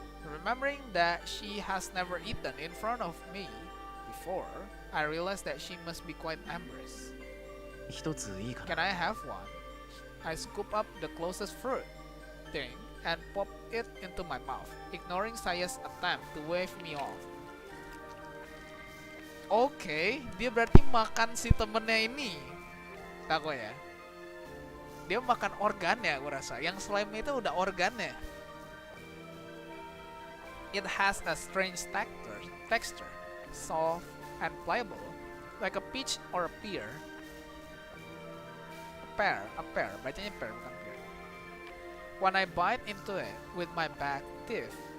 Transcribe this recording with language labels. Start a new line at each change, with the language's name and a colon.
English: Remembering that she has never eaten in front of me before, I realized that she must be quite embarrassed.
Japanese: 一ついいか
English: Can
Japanese: な？
English: I have one? I scoop up the closest fruit thing and pop it into my mouth, ignoring Saya's attempt to wave me off.
Indonesian: Oke, dia berarti makan si temennya ini. Tako ya. Dia makan organnya, aku rasa. Yang slime itu udah organnya.
English: It has a strange texture, soft and pliable, like a peach or a pear. A pear.
Indonesian: Bacanya pear bukan pear.
English: When I bite into it with my back teeth,